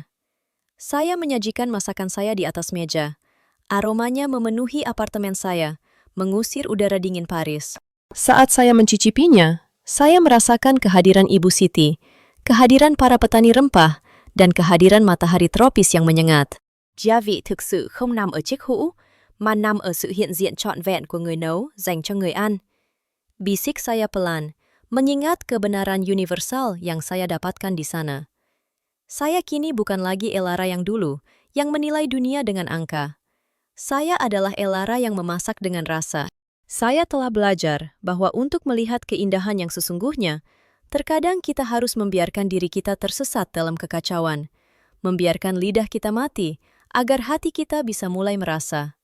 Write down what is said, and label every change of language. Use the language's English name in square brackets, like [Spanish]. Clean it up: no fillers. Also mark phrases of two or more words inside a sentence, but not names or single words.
[Indonesian] Saya menyajikan masakan saya di atas meja. Aromanya memenuhi apartemen saya, mengusir udara dingin Paris. Saat saya mencicipinya, saya merasakan kehadiran Ibu Siti, kehadiran para petani rempah, dan kehadiran matahari tropis yang menyengat. [Vietnamese] Gia vị thực sự không nằm ở chiếc hũ, mà nằm ở sự hiện diện trọn vẹn của người nấu dành cho người ăn. [Indonesian] Bisik saya pelan, mengingat kebenaran universal yang saya dapatkan di sana. Saya kini bukan lagi Elara yang dulu, yang menilai dunia dengan angka. Saya adalah Elara yang memasak dengan rasa. Saya telah belajar bahwa untuk melihat keindahan yang sesungguhnya, terkadang kita harus membiarkan diri kita tersesat dalam kekacauan, membiarkan lidah kita mati, agar hati kita bisa mulai merasa.